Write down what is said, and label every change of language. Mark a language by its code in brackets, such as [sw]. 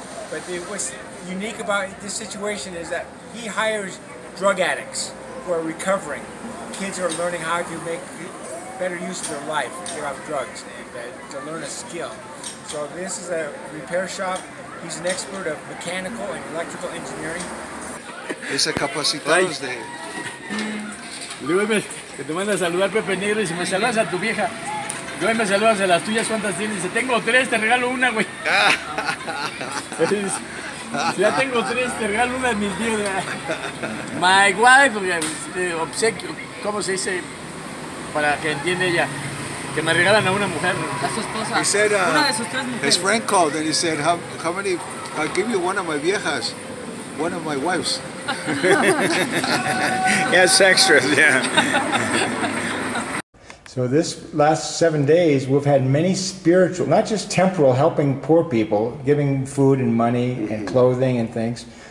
[en] But what's unique about this situation is that he hires drug addicts who are recovering. Kids are learning how to make better use of their life, get off drugs, and to learn a skill. So this is a repair shop. He's an expert of mechanical and electrical engineering. [es] Ese capacitados de... Luego que te manda a saludar Pepe Negro y si me saludas a tu vieja, luego me saludas a las tuyas, ¿cuántas tienes? Dice, tengo 3, te regalo una, güey. Si ya tengo 3, te regalo una de mis tíos. [en] My wife, [es] obsequio, ¿cómo se dice? Para que entienda ella, que me regalan a una mujer. A su esposa. [en] He said, [es] una de sus 3 mujeres. [en] His friend called and he said, how many, I'll give you one of my viejas, one of my wives. Yes, extras, yeah. So this last 7 days, we've had many spiritual, not just temporal, helping poor people, giving food and money and clothing and things.